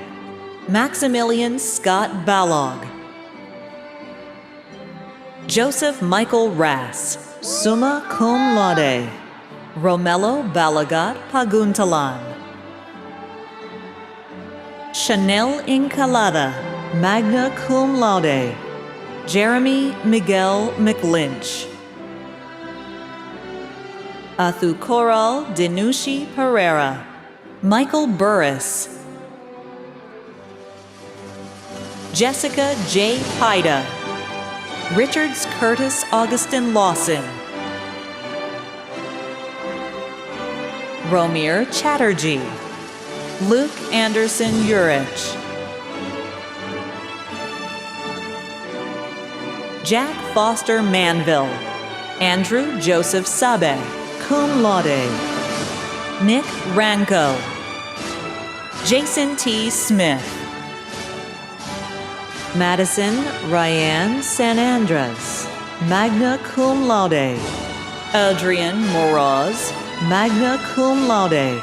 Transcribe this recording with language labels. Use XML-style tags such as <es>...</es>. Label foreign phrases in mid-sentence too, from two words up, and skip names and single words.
<en>Maximilian Scott Ballog. Joseph Michael Rass,</en> <la>summa cum laude.</la> <en>Romello Balagat Paguntalan. Chanel Incalada,</en> <la>magna cum laude.</la> <en>Jeremy Miguel McLynch. Athucoral Dinushi Pereira. Michael Burris. Jessica J. Haida. Richards Curtis Augustin Lawson. Romir Chatterjee. Luke Anderson Urich. Jack Foster Manville. Andrew Joseph Sabe,</en> <la>cum laude.</la> <en>Nick Ranco. Jason T. Smith. Madison Ryan San Andres,</en> <la>magna cum laude.</la> <en>Adrian Moroz,</en> <la>magna cum laude.</la>